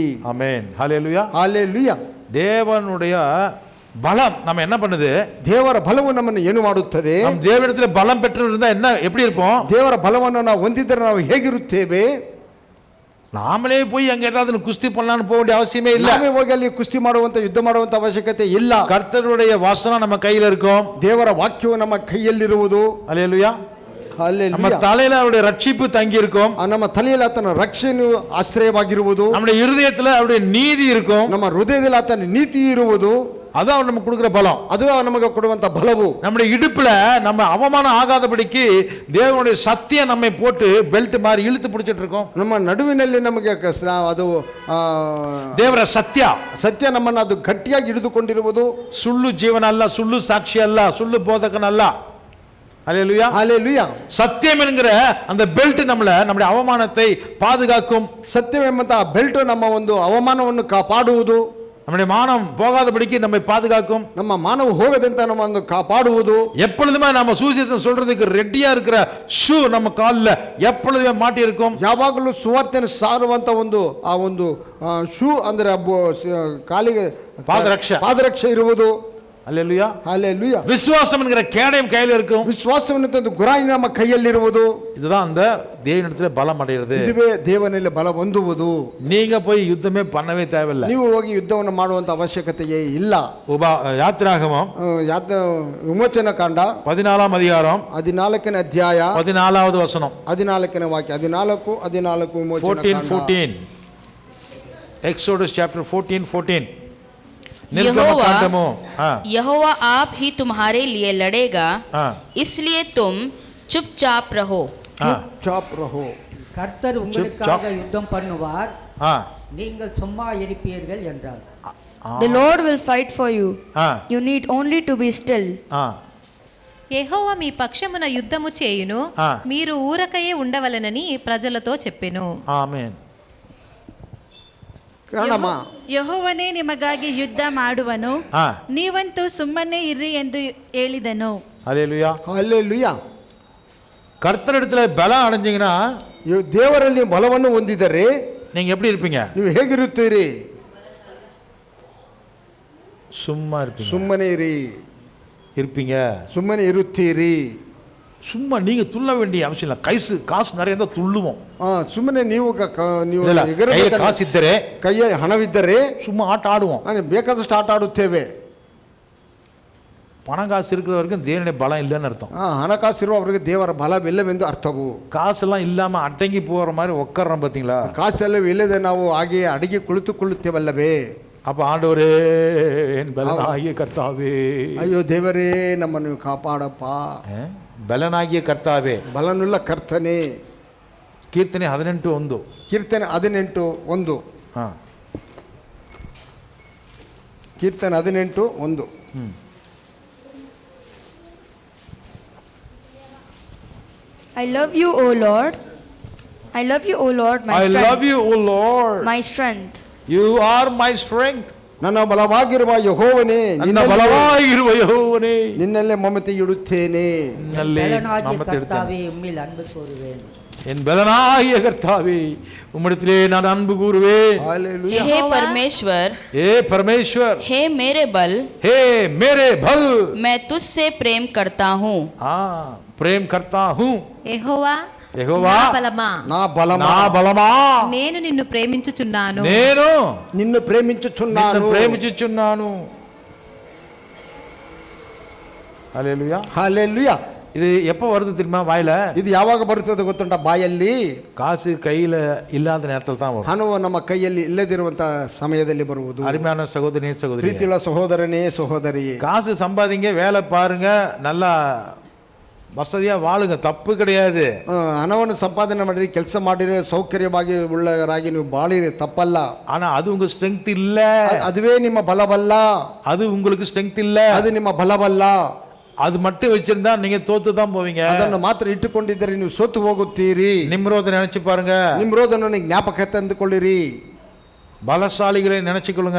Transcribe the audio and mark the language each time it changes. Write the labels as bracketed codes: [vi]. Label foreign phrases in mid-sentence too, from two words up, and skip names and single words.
[ta] ஆமென். ஹல்லேலூயா. [kn] ಹalleluya. [ta] தேவனுடைய பலம் நம்ம என்ன பண்ணுது? [kn] ದೇವರ ಬಲವು ನಮ್ಮನ್ನು ಏನು ಮಾಡುತ್ತದೆ? [ta] நம்ம தேவனிடத்துல பலம் பெற்று இருந்தா என்ன எப்படி இருப்போம்? [kn] ದೇವರ ಬಲವನ್ನು ನಾವು ಹೊಂದಿದ್ದರೆ ನಾವು ಹೇಗಿರುತ್ತೇವೆ? [ta] நாமளே போய் அங்க ஏதாவது குஸ்தி பண்ணலாம்னு போக வேண்டிய அவசியமே இல்ல. [kn] ನಾವೇ ಹೋಗಿ ಅಲ್ಲಿ ಕುಸ್ತಿ ಮಾಡುವಂತ ಯುದ್ಧ ಮಾಡುವಂತ ಅವಶ್ಯಕತೆ ಇಲ್ಲ. [ta] கர்த்தருடைய வசனம் நம்ம கையில இருக்கும். [kn] ದೇವರ ವಾಕ್ಯವು ನಮ್ಮ ಕೈಯಲ್ಲಿರುವುದು. [ta] ஹல்லேலூயா. நம்ம தலையில அவருடைய ரட்சிப்பு தங்கி இருக்கும். [kn] ನಮ್ಮ ತಲೆಯಲ್ಲಿ ಆತನ ರಕ್ಷಣೆಯು ಆಶ್ರಯವಾಗಿರುವುದು. [ta] நம்முடைய இருதயத்துல அவருடைய நீதி இருக்கும். [kn] ನಮ್ಮ ಹೃದಯದಲ್ಲಿ ಆತನ ನೀತಿ ಇರುವುದು. [ta] அதான் நமக்கு கொடுக்கிற பலம். [kn] ಅದು ನಮಗೆ ಕೊಡುವಂತ ಬಲವು. [ta] நம்முடைய இடுப்புல நம்ம அவமானம் ஆகாதபடிக்கு தேவனுடைய சத்தியம் நம்மை போட்டு பெல்ட் மாதிரி இழுத்து பிடிச்சிட்டு இருக்கோம். [kn] ನಮ್ಮ ನಡುವಿನಲ್ಲಿ ನಮಗೆ ಅದು ದೇವರ ಸತ್ಯ ನಮ್ಮನ್ನು ಅದು ಗಟ್ಟಿಯಾಗಿ ಹಿಡಿದುಕೊಂಡಿರುವುದು. ಸುಳ್ಳು ಜೀವನ ಅಲ್ಲ, ಸುಳ್ಳು ಸಾಕ್ಷಿ ಅಲ್ಲ, ಸುಳ್ಳು ಬೋಧಕನಲ್ಲ. [ta] ஹல்லேலூயா. ஹalleluya. சத்தியம் என்கிற அந்த பெல்ட் நம்முடைய அவமானத்தை பாதுகாக்கும். [kn] ಸತ್ಯವೆಂಬಂತ ಬೆಲ್ಟ್ ನಮ್ಮ ಒಂದು ಅವಮಾನವನ್ನು ಕಾಪಾಡುವುದು. [ta] நம்முடைய மானம் போகாதபடிக்கு நம்மை பாதுகாக்கும். [kn] ನಮ್ಮ ಮಾನವ ಹೋಗದಂತ ನಮ್ಮನ್ನು ಕಾಪಾಡುವುದು. [ta] எப்பொழுதுமே நம்ம சுவிசேஷம் சொல்றதுக்கு ரெடியா இருக்கிற ஷூ நம்ம கால்ல எப்பொழுதுமே மாட்டி இருக்கும். [kn] ಯಾವಾಗಲೂ ಸುವಾರ್ತೆಯನ್ನು ಸಾರುವಂತ ಒಂದು ಆ ಒಂದು ಶೂ ಅಂದ್ರೆ ಕಾಲಿಗೆ ಪಾದರಕ್ಷೆ ಇರುವುದು. [ta] ஹல்லேலூயா. ஹalleluya. விசுவாசம் என்கிற கேடயம் கையில இருக்கும். [kn] ವಿಶ್ವಾಸವನ್ನು ಗುರಾಣಿ ನಮ್ಮ ಕೈಯಲ್ಲಿರುವುದು. [ta] இதுதான் அந்த தேவனிடத்துல பலம் அடைகிறது. [kn] ಇದುವೇ ದೇವನಲ್ಲಿ ಬಲ ಹೊಂದುವುದು. [ta] நீங்க போய் யுத்தமே பண்ணவே தேவையில்லை. [kn] ನೀವು ಹೋಗಿ ಯುದ್ಧವನ್ನು ಮಾಡುವಂತ ಅವಶ್ಯಕತೆಯೇ ಇಲ್ಲ. [ta] யாத்திராகமம் [kn] ವಿಮೋಚನ ಕಾಂಡ [ta] 14 அதிகாரம் [kn] 14ನೇ ಅಧ್ಯಾಯ [ta] 14வது வசனம் [kn] 14ನೇ ವಾಕ್ಯ 14 ವಿಮೋಚನ ಕಾಂಡ [en] 14 Exodus chapter 14. [hi] यहोवा आप ही तुम्हारे लिए लड़ेगा, इसलिए तुम चुपचाप रहो. [ta] கர்த்தர் உங்களுக்காக யுத்தம் பண்ணுவார், நீங்கள் சும்மா இருப்பீர்கள் என்றார். [en] The Lord will fight for you. You need only to be still. [te] యెహోవా మీ పక్షమున యుద్ధము చేయును, మీరు ఊరకయే ఉండవలెనని ప్రజలతో చెప్పెను. [kn] ಆಮೆನ್. ಯೆಹೋವನೇ ನಿಮಗಾಗಿ ಯುದ್ಧ ಮಾಡುವನು, ನೀವಂತೂ ಸುಮ್ಮನೆ ಇರ್ರಿ ಎಂದು ಹೇಳಿದನು. ಹಲ್ಲೇಲೂಯಾ. ಹಲ್ಲೇಲೂಯಾ. [ta] கர்த்தரிடத்துல பலம் அடைஞ்சீங்கன்னா [kn] ದೇವರಲ್ಲಿ ಬಲವನ್ನು ಹೊಂದಿದರೆ [ta] நீங்க எப்படி இருப்பீங்க? [kn] ನೀವು ಹೇಗಿರುತ್ತೀರಿ? [ta] சும்மா இருப்பீங்க. [kn] ಸುಮ್ಮನೆ ಇರಿ, [ta] இருப்பீங்க. [kn] ಸುಮ್ಮನೆ ಇರುತ್ತೀರಿ. [ta] சும்மா நீங்க துள்ள வேண்டிய அவசியம் இல்லை. காசு நிறைய இருந்தா துள்ளுவோம். [kn] ಸುಮ್ಮನೆ ನೀವು காசு ಇದ್ದರೆ, ಕೈಯ ಹಣವಿದ್ದರೆ [ta] சும்மா ஆட்ட ஆடுவோம். [kn] ಬೇಕಾದಷ್ಟು ಆಟ ಆಡುತ್ತೇವೆ. [ta] பணம் காசு இருக்கிற வரைக்கும் தேவனுடைய பலம் இல்லைன்னு அர்த்தம். [kn] ಹಣಕಾಸಿರುವವರಿಗೆ ದೇವರ ಬಲವಿಲ್ಲವೆಂದು ಅರ್ಥವು. [ta] காசெல்லாம் இல்லாம அடங்கி போற மாதிரி உட்கார்றோம் பாத்தீங்களா? [kn] ಕಾಸೆಲ್ಲ ಇಲ್ಲದೆ ನಾವು ಹಾಗೆ ಅಡಿಗೆ ಕುಳಿತುಕೊಳ್ಳುತ್ತೇವಲ್ಲವೇ? [ta] அப்ப ஆண்டவரே என் பலனாகிய கர்த்தாவே, [kn] ಅಯ್ಯೋ ದೇವರೇ ನಮ್ಮನ್ನು ಕಾಪಾಡಪ್ಪ. ಬಲನಾಗಿಯ ಕರ್ತಾವೆ, ಬಲನುಳ್ಳ ಕರ್ತನೆ. ಕೀರ್ತನೆ 18:1. ಕೀರ್ತನೆ 18:1. ಕೀರ್ತನೆ 18:1. [en] I love you, O Lord. I love you, O Lord, my I strength. love you, O Lord. My strength. You are my strength. [kn] ನನ್ನ ಬಲವಾಗಿರುವ ಯೆಹೋವನೇ, ನನ್ನ ಬಲವಾಗಿರುವ ಯೆಹೋವನೇ, ನಿನ್ನಲ್ಲೇ ಮಮತೆ ಇಡುತ್ತೇನೆ. ನಿನ್ನಲ್ಲೇ [ta] பலனாகிய மமத்தை எடுத்தேன். கர்த்தாவே உம்மில் அன்பு கூறுவேன். என் பலனாகிய கர்த்தாவே உம்மிடத்திலே நான் அன்பு கூறுவேன். [hi] हालेलुया. हे परमेश्वर, हे परमेश्वर, हे मेरे बल, हे मेरे बल, मैं तुझसे प्रेम करता हूँ. प्रेम करता हूँ. [te] యెహోవా యెహోవా, నా బలమా, నా బలమా, నా బలమా, నేను నిన్ను ప్రేమించుచున్నాను. నేను నిన్ను ప్రేమించుచున్నాను. నిన్ను ప్రేమించుచున్నాను. హల్లెలూయా. [kn] ಹಾಲೆಲುಯಾ. [ta] இது எப்போ வருது தெரியுமா? வாயில [kn] ಇದು ಯಾವಾಗ ಬರುತ್ತದೆ ಗೊತ್ತುಂಟ? ಬಾಯಲ್ಲಿ. [ta] காசு கையில இல்லாத நேரத்தில் தான் வரும். [kn] ಹಣವು ನಮ್ಮ ಕೈಯಲ್ಲಿ ಇಲ್ಲದಿರುವಂತ ಸಮಯದಲ್ಲಿ ಬರುವುದು. [ta] அருமையான சகோதரி சகோதரி, [kn] ಪ್ರೀತಿಯುಳ್ಳ ಸಹೋದರನೇ ಸಹೋದರಿಯೇ, [ta] காசு சம்பாதிங்க, வேலை பாருங்க, நல்லா வசதியா வாழுங்க, தப்பு கிடையாது. [kn] ಹಣವನ್ನು ಸಂಪಾದನೆ ಮಾಡಿರಿ, ಕೆಲಸ ಮಾಡಿರಿ, ಸೌಕರ್ಯವಾಗಿ ಉಳ್ಳವರಾಗಿ ನೀವು ಬಾಳಿರಿ, ತಪ್ಪಲ್ಲ. [ta] ஆனா அது உங்க ஸ்ட்ரெಂಗ್ತ್ இல்ல. [kn] ಅದುವೇ ನಿಮ್ಮ ಬಲವಲ್ಲ. [ta] அது உங்களுக்கு ஸ்ட்ரெಂಗ್ತ್ இல்ல. [kn] ಅದು ನಿಮ್ಮ ಬಲವಲ್ಲ. [ta] அது மட்டும் வச்சிருந்தா நீங்க தோத்து தான் போவீங்க. [kn] ಅದನ್ನು ಮಾತ್ರ ಇಟ್ಟುಕೊಂಡಿದ್ದರೆ ನೀವು ಸೋತು ಹೋಗುತ್ತೀರಿ. [ta] நிம்ரோதை நினைச்சு பாருங்க. [kn] ನಿಮ್ರೋದನ್ನು ಜ್ಞಾಪಕ ತಂದುಕೊಳ್ಳಿರಿ. [ta] பலசாலிகளை நினைச்சுக்கொள்ளுங்க.